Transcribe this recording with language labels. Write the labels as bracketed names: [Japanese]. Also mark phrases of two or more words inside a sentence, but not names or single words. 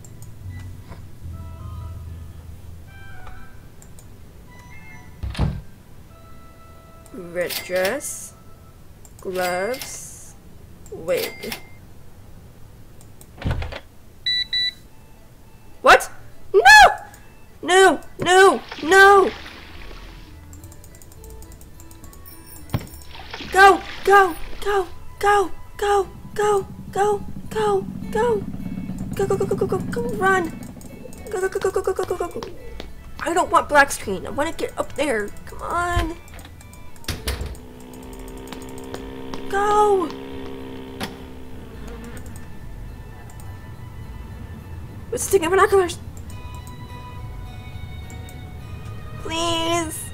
[English] Red dress, gloves, wig. What? No! No! No! No! Go! Go! Go! Go! Go! Go! Go! Go! Go! Go! Go! Go! Go! Go! Go! Go! Run! Go! Go! Go! Go! Go! Go! Go! Go! Go! I don't want black screen. I want to get up there. Come on! Go! Let's stick in binoculars. Please.